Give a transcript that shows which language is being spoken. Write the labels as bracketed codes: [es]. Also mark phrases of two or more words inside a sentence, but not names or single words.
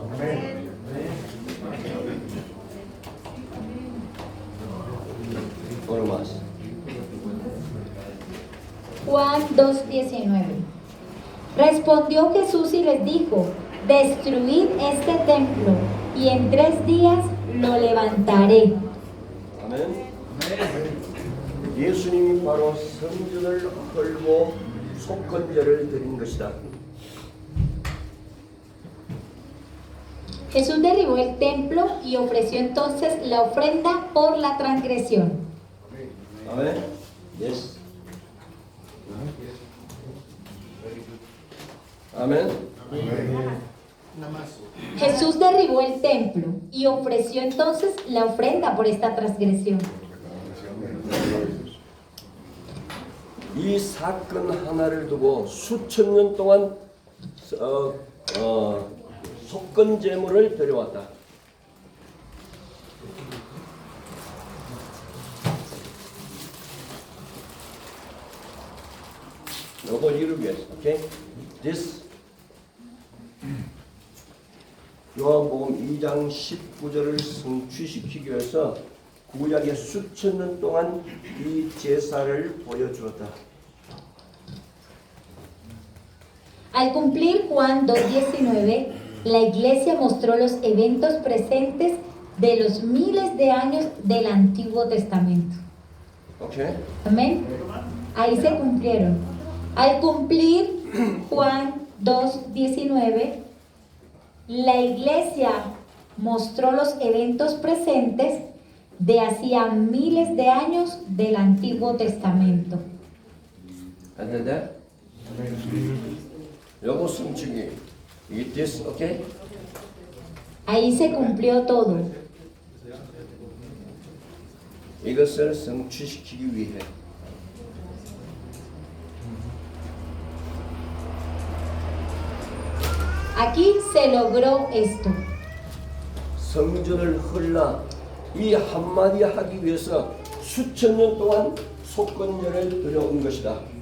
[es] Uno más. Juan 2:19. Respondió Jesús y les dijo, destruid este templo y en 3 días lo levantaré. [ko] 아멘. 예수님이 바로 성전을 헐고 속건제를 드린 것이다. [es] Jesús derribó el templo y ofreció entonces la ofrenda por la transgresión. [ko] 아멘. Yes. 아멘. [es] Jesús derribó el templo y ofreció entonces la ofrenda por esta transgresión. [ko] 이 사건 하나를 두고 수천 년 동안 속건 제물을 드려왔다. 요걸 이루기 위해서, 오케이? This 요한복음 2장 19절을 성취시키기 위해서 구약의 수천 년 동안 이 제사를 보여주었다. [es] Al cumplir Juan 2:19, la iglesia mostró los eventos presentes de los miles de años del Antiguo Testamento. [ko] 오케이? [es] Amén. Ahí se cumplieron. Al cumplir Juan 2:19, la iglesia mostró los eventos presentes de hacía miles de años del Antiguo Testamento. [ko] 안되네? 요거 성취기 이 this, 오케이? [es] Ahí se cumplió todo. [ko] 이것을 성취시키기 위해 [es] Aquí se logró esto. [ko] 성전을 헐라 이 한마디 하기 위해서 수천 년 동안 속건제를 드려온 것이다.